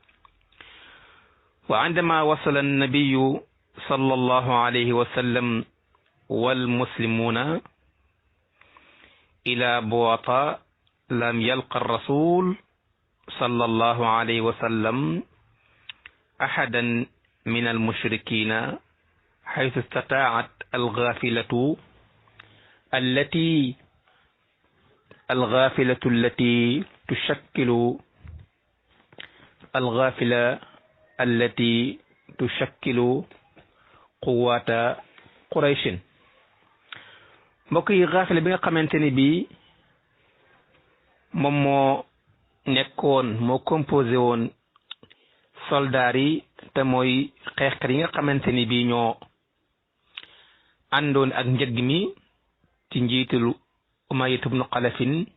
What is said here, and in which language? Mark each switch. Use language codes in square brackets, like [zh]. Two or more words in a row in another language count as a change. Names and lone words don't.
[ar] وعندما وصل النبي صلى الله عليه وسلم والمسلمون إلى بواط لم يلق رسول صلى الله عليه وسلم أحدا من المشركين حيث استطاعت الغافلة التي تشكل قوات قريش [wo] mbokk yi gaafila bi nga xamante ni bii moom moo nekkoon moo composé woon soldaar yi te mooy xeexkat yi nga xamante ni bii ñoo àndoon ak njëgg mi ci njiitalu Umayya ibnu Xalafin